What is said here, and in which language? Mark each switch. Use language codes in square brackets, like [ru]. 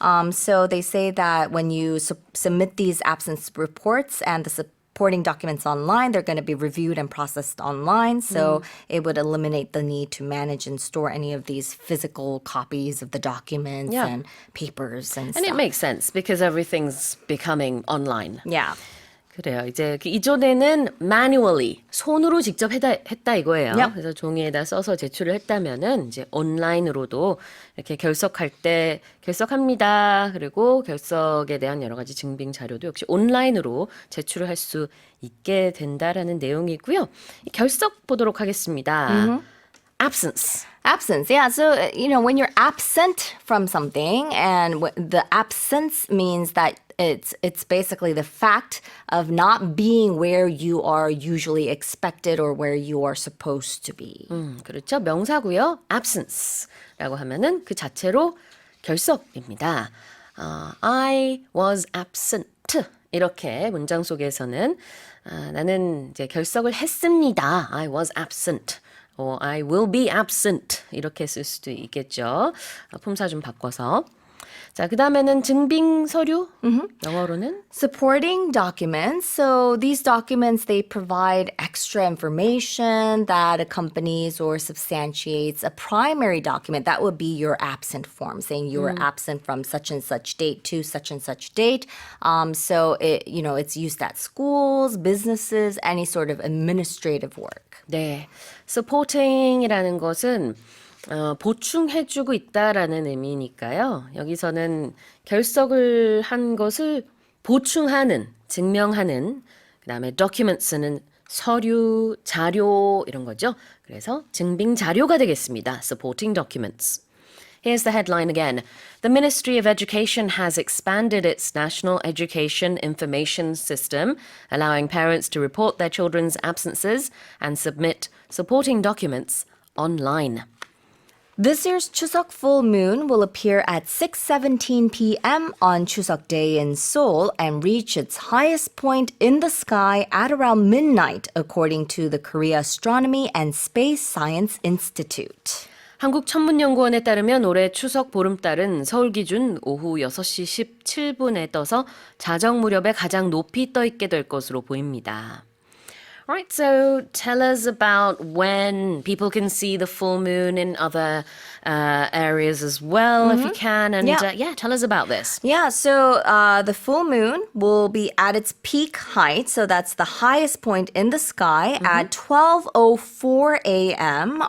[en] So they say that when you submit these absence reports and the supporting documents online, they're going to be reviewed and processed online. So it would eliminate the need to manage and store any of these physical copies of the documents Yeah. and papers and And stuff. it makes sense because everything's becoming online. Yeah. [ko] 그래요. 이제 이전에는 manually 손으로 직접 했다 이거예요. [en] Yep. [ko] 그래서 종이에다 써서 제출을 했다면은 이제 온라인으로도 이렇게 결석할 때 결석합니다. 그리고 결석에 대한 여러 가지 증빙 자료도 역시 온라인으로 제출을 할 수 있게 된다라는 내용이고요. 이 결석 보도록 하겠습니다. [en] Absence. Absence, yeah. So, when you're absent from something, and the absence means that it's basically the fact of not being where you are usually expected or where you are supposed to be. [ko] 그렇죠. 명사고요. absence라고 하면은 그 자체로 결석입니다. [en] I was absent. [ko] 이렇게 문장 속에서는 나는 이제 결석을 했습니다. [en] I was absent. or I will be absent. [ko] 이렇게 쓸 수도 있겠죠. 품사 좀 바꿔서. 자, 그 다음에는 증빙 서류. 영어로는 [en] Supporting documents. So these documents, they provide extra information that accompanies or substantiates a primary document. That would be your absent form, saying you were absent from such and such date to such and such date. So it's used at schools, businesses, any sort of administrative work. [ko] 네, supporting이라는 것은 보충해주고 있다라는 의미니까요. 여기서는 결석을 한 것을 보충하는, 증명하는, 그 다음에 documents는 서류, 자료 이런 거죠. 그래서 증빙 자료가 되겠습니다. [en] supporting documents. Here's the headline again. The Ministry of Education has expanded its National Education Information System, allowing parents to report their children's absences and submit supporting documents online. This year's Chuseok full moon will appear at 6:17 p.m. on Chuseok Day in Seoul and reach its highest point in the sky at around midnight, according to the Korea Astronomy and Space Science Institute. [ko] 한국천문연구원에 따르면 올해 추석 보름달은 서울 기준 오후 6시 17분에 떠서 자정 무렵에 가장 높이 떠 있게 될 것으로 보입니다. [en] Right, so tell us about when people can see the full moon in other areas as well, if you can. And Yeah. tell us about this. Yeah, so the full moon will be at its peak height, so that's the highest point in the sky at 12:04 a.m.